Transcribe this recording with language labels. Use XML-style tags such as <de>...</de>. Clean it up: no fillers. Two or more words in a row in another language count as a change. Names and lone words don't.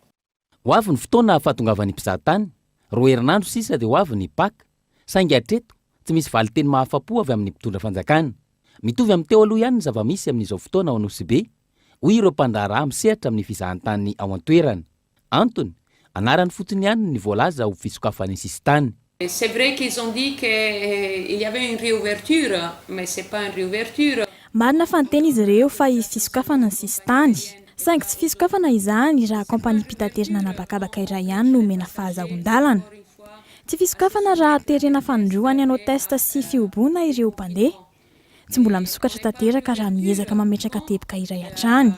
<mg>Ho avy ny fotoana fahatongavan'ny mpizahatany, roa herinandro sisa dia ho avy ny Paka, saingy hatreto tsy misy valiteny mahafa-po avy amin'ny mpitondra fanjakana. Mitovy amin'ny teo aloha ihany ny zava-misy amin'izao fotoana ao Anosibe, hoy ireo mpandraraha misehatra amin'ny fizahantany ao an-toerana. Antony, anaran'ny fotsiny ihany ny voalaza ho fisokafany sisitany.</mg> <fr>C'est vrai qu'ils ont dit qu'il y avait une réouverture, mais c'est pas une réouverture.</fr> <mg>Marina fa niteny izy ireo fa izy fisokafana ny sisitany. Saingy tsy fisokafana izany raha kompania mpitaterana anabakabaka iray ihany no omena fahazahon-dalana. Tsy fisokafana raha terena fanindroany anao testa sy fiobona ireo mpandeha. Tsy mbola misokatra tanteraka raha miezaka mametraka teboka iray hatrany.</mg>